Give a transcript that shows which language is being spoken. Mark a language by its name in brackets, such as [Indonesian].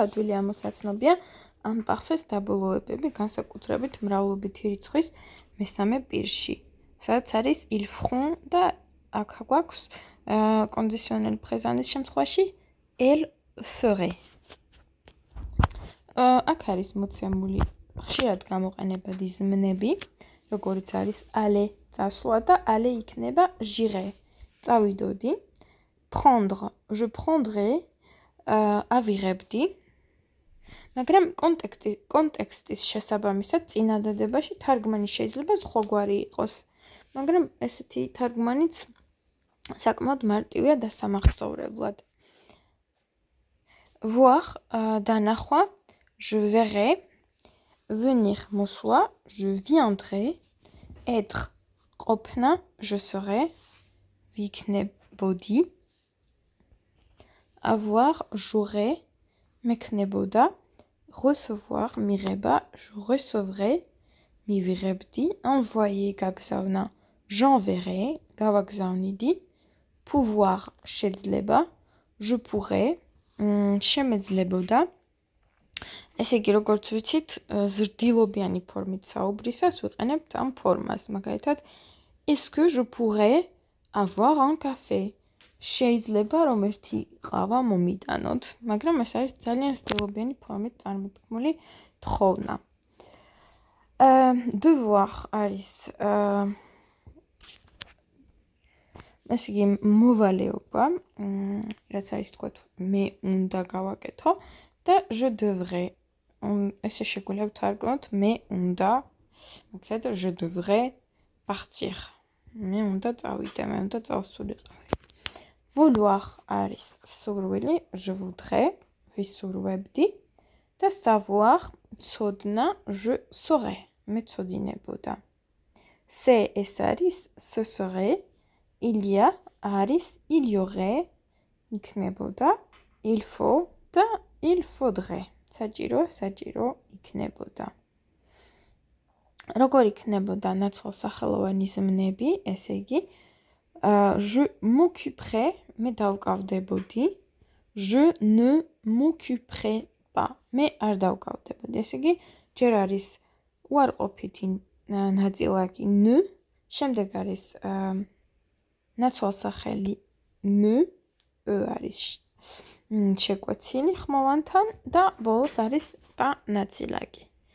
[Georgian] ადვილი ამოსაცნობია imparfait-ის დაბოლოებები, განსაკუთრებით მრავლობითი რიცხვის მესამე პირში, სადაც არის [French] ils feront [Georgian] და აქ გვაქვს conditionnel présent-ის შემთხვევაში [French] elle ferait. [Georgian] აქ არის მოცემული ხშირად გამოყენებადი ზმნები, როგორც არის aller წასვლა და aller იქნება [French] j'irai, [Georgian] წავიდოდი. [French] Prendre, je prendrai, [Georgian] ავიღებდი. მაგრამ კონტექსტის შესაბამისად წინადადებაში თარგმანი შეიძლება სხვაგვარი იყოს. მაგრამ ესეთი თარგმანიც საკმაოდ მარტივია დასამახსოვრებლად. [French] Voir, დანახვა, je verrai, venir მოსვლა, je viendrai, être ყოფნა, je serai, [Georgian] ვიქნებოდი, [French] avoir, j'aurai, მექნებოდა, recevoir, მიღება, je recevrai, მივიღებდი, envoyer, გაგზავნა, j'enverrai, გავაგზავნიდი, pouvoir, შეძლება, je pourrai, [Georgian] შემეძლებოდა. ესე იგი, როგორც ვიცით, ზრდილობიანი ფორმით საუბრისას ვიყენებთ ამ ფორმას. მაგალითად, [French] est-ce que je pourrais avoir un café? [Georgian] შეიძლება რომ ერთი ყავა მომიტანოთ, მაგრამ ეს არის ძალიან ზრდილობიანი ფორმით წარმოთქმული თხოვნა. Devoir არის ესე იგი მოვალეობა, რაც არის თქვა მე უნდა გავაკეთო და [French] je devrais. [Georgian] ესე შეგვიძლია ვთარგმნოთ მე უნდა, მაგალითად [French] je devrais partir. [Georgian] მე უნდა წავიდე, მე უნდა წავსულიყავი. Vouloir არის სურვილი, [French] je voudrais, [Georgian] ვისურვებდი და savoir, ცოდნა, [French] je saurais, [Georgian] მე ცოდინებოდა. [French] C'est [Georgian] ეს არის, [French] ce serait, il y a არის, il y aurait, [Georgian] იქნებოდა, [French] il faut და il faudrait. [Georgian] საჭირო იქნებოდა. როგორ იქნებოდა ნაცვალსახელოვანი ზმნები, ესე იგი, [French] je m'occuperai, [Georgian] მე დავკავდებოდი, [French] je ne m'occuperai pas, [Georgian] მე არ დავკავდებოდი. ესე იგი, ჯერ არის უარყოფითი ნაწილაკი ne, შემდეგ არის ნაცვალსახელი me, არის შეკვეცილი ხმოვანთან და ბოლოს არის pas ნაწილაკი.